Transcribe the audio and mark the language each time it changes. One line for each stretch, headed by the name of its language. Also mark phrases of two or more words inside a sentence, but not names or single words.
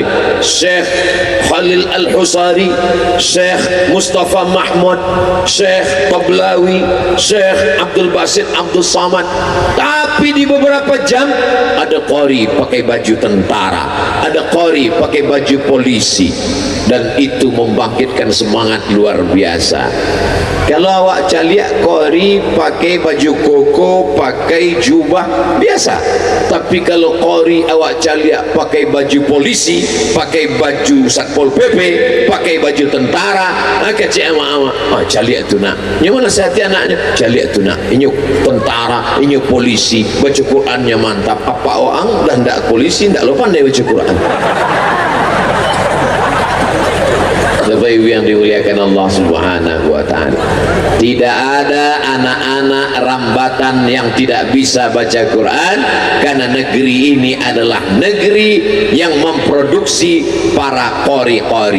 Indonesian: Syekh Khalil Al-Husari, Syekh Mustafa Mahmud, Syekh Tablawi, Syekh Abdul Basit Abdul Samad. Tapi di beberapa jam ada qari pakai baju tentara, ada qari pakai baju polisi, dan itu membangkitkan semangat luar biasa.
Minangkabau: Kalau awak caliak qari pakai baju koko, pakai jubah biasa, tapi kalau qari awak caliak pakai baju polisi, pakai baju Satpol PP, pakai baju tentara, kecik ama-ama, caliak tu nak.
Indonesian: Yang mana sehati anaknya?
Minangkabau: Caliak tu nak.
Indonesian: Ini tentara, ini polisi, baca Qurannya mantap. Apa orang dah ndak polisi ndak lupa pandai baca Quran. Bapak Ibu yang dimuliakan Allah
Arabic: سبحانه وتعالى,
Indonesian: tidak ada anak-anak rambatan yang tidak bisa baca Quran, karena negeri ini adalah negeri yang memproduksi para qori-qori.